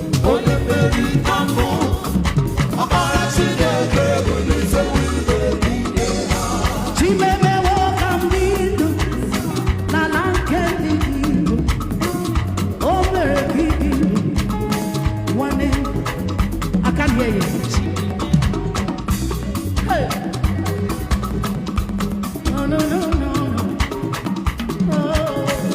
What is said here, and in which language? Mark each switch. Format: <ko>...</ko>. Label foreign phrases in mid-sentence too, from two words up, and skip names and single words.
<ig>Onye mmeri ka m bụ, ọkpara Chineke bụ n'isi windo niile. Chimemewo ka m dị ndụ n'ala nke ndị dị ndụ. O mere ka ị dị ndụ. Nwanne,</ig> <en>I can hear you. Hey. No, no, no, no, no. Oh.</en>